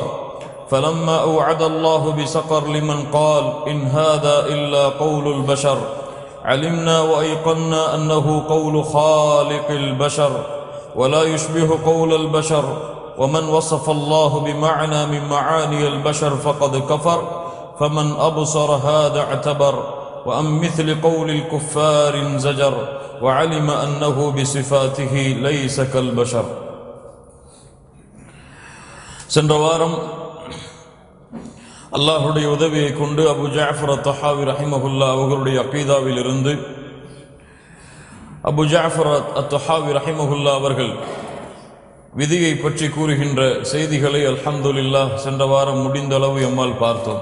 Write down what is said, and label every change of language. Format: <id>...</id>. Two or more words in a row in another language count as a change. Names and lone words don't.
<ar>فلما أوعد الله بسقر لمن قال إن هذا إلا قول البشر، علمنا وأيقنا أنه قول خالق البشر ولا يشبه قول البشر، ومن وصف الله بمعنى من معاني البشر فقد كفر، فمن أبصر هذا اعتبر، وأن مثل قول الكفار انزجر، وعلم أنه بصفاته ليس كالبشر.</ar> <ta>சென்ற வாரம் அல்லாஹுடைய உதவியை கொண்டு அபு ஜாஃபர் அத்-தஹாவி ரஹிமஹுல்லா அவர்களுடைய அகீதாவில் இருந்து அபு ஜாஃபர் அத்-தஹாவி ரஹிமஹுல்லா அவர்கள் விதியை பற்றி கூறுகின்ற செய்திகளை அல்ஹம்துலில்லாஹ் சென்ற வாரம் முடிந்த அளவு எம்மால் பார்த்தோம்.</ta>